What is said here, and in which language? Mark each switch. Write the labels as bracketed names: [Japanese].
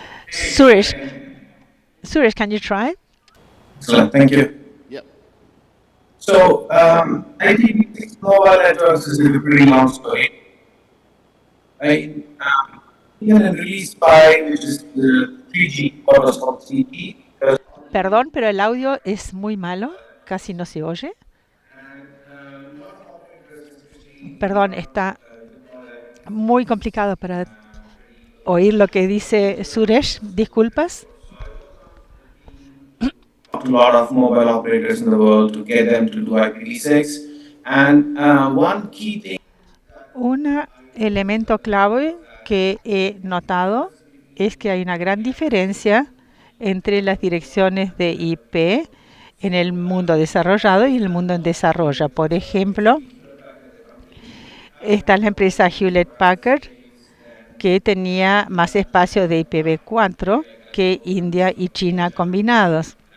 [English] Suresh, can you try? Excellent, thank you. Yep. So, IPv6 mobile networks is a pretty long story. Right? Even in release 5, which is the 3G, what was called 3G. [Spanish] Perdón, pero el audio es muy malo, casi no se oye. Perdón, está muy complicado para oír lo que dice Suresh. Disculpas. [English] A lot of mobile operators in the world to get them to do IPv6. And one key thing. [Spanish] Un elemento clave que he notado es que hay una gran diferencia entre las direcciones de IP en el mundo desarrollado y el mundo en desarrollo. Por ejemplo, está la empresa Hewlett Packard, que tenía más espacio de IPv4 que India y China combinados.